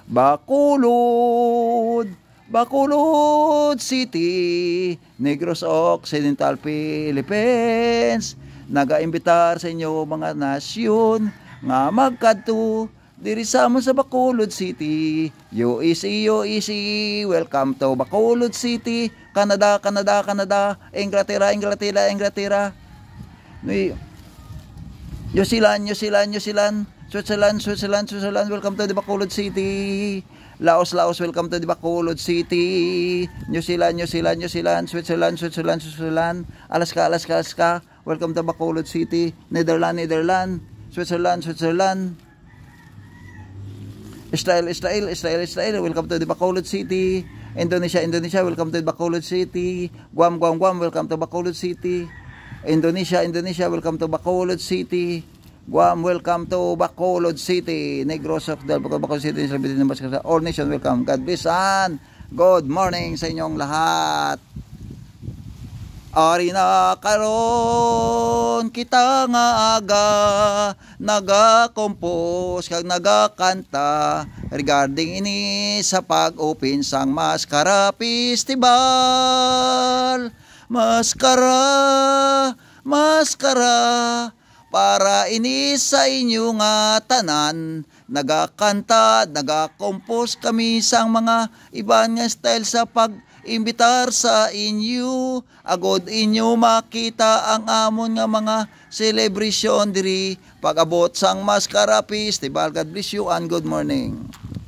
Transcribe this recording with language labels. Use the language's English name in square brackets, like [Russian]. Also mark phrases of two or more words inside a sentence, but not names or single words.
[Hiligaynon] Bacolod City, Negros Occidental, Philippines. Naga-imbitar sa inyo mga nasyon nga magkadto diri sa amon sa Bacolod City. [English] UEC, welcome to Bacolod City, Canada. Inglaterra. New Zealand. Switzerland, welcome to the Bacolod City. Laos, welcome to the Bacolod City. New Zealand, Switzerland. Alaska, welcome to Bacolod City. Netherlands, Switzerland. Israel, welcome to the Bacolod City. Indonesia, welcome to the Bacolod City. Guam, welcome to Bacolod City. Indonesia, welcome to Bacolod City. Guam, welcome to Bacolod City. Negros Occidental, Bacolod City, all nation, welcome. God bless and good morning [Hiligaynon] sa inyong lahat. Ari na karon kita nga aga naga-compose kag nagakanta regarding ini sa pag-open sang Mascara Festival. Maskara para ini sa inyo nga tanan, nagakanta, nagakompose kami sang mga ibang nga style sa pag-imbitar sa inyo. Agod inyo makita ang amon nga mga celebration diri pag-abot sang Mascara Festival. [English] God bless you and good morning.